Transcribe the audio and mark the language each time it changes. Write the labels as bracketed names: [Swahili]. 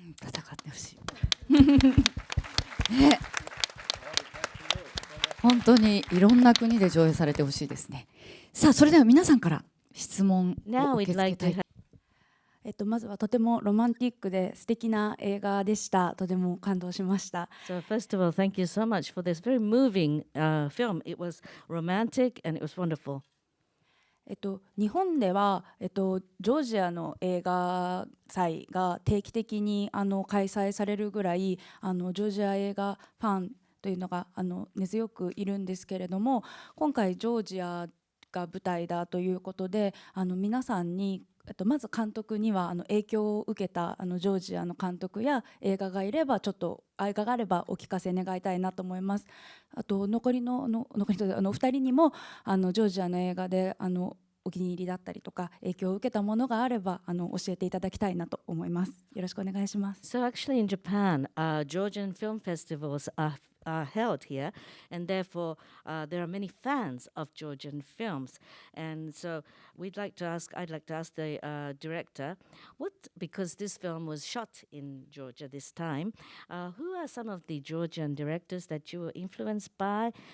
[Japanese] 戦ってほしい、ね、本当にいろんな国で上映されてほしいですね。さあそれでは皆さんから質問を受け付けたい。まずはとてもロマンティックで素敵な映画でした。とても感動しました。 [English] So first of all, thank you so much for this very moving film. It was romantic and it was wonderful. [Japanese] 日本では、ジョージアの映画祭が定期的に開催されるぐらいジョージア映画ファンというのが根強くいるんですけれども、今回ジョージアが舞台だということで皆さんにまず監督には影響を受けたジョージアの監督や映画がいればちょっと映画があればお聞かせ願いたいなと思います。あと残りのお二人にもジョージアの映画でお気に入りだったりとか影響を受けたものがあれば教えていただきたいなと思います。よろしくお願いします。 [English] So actually in Japan, Georgian film festivals are held here, and therefore there are many fans of Georgian films. And so I'd like to ask the director, because this film was shot in Georgia this time, who are some of the Georgian directors that you were influenced by?